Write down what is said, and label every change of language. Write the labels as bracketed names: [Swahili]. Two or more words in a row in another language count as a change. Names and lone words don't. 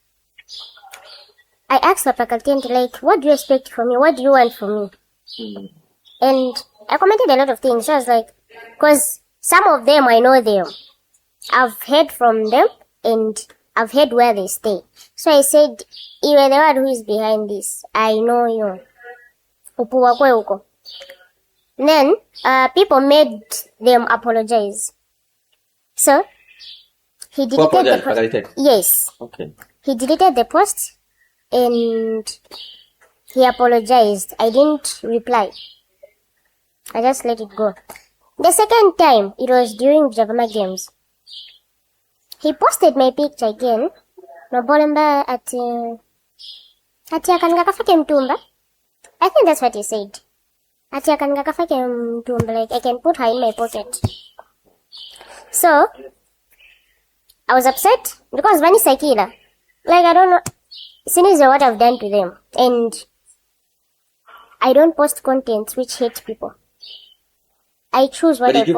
[English] I asked the Pakalitente, like, what do you expect from me? What do you want from me? And I commented a lot of things. I was like, because some of them, I know them. I've heard from them, and I've heard where they stay. So I said, you are the one who is behind this. I know you. [Nyanja] Upuwa kwe uko. [English] Then, people made them apologize. So, he deleted the post. Yes. Okay. He deleted the post, and he apologized. I didn't reply. I just let it go. The second time, it was during Javama Games. He posted my picture again. [Nyanja] Nobolemba ati akananga kafake mtumba. [English] I think that's what he said. [Nyanja] Ati akananga kafake mtumba, [English] like I can put her in my pocket. So, I was upset because [Nyanja] Vani Sakila. [English] Like I don't know, since what I've done to them. And I don't post content which hate people. I choose what I post.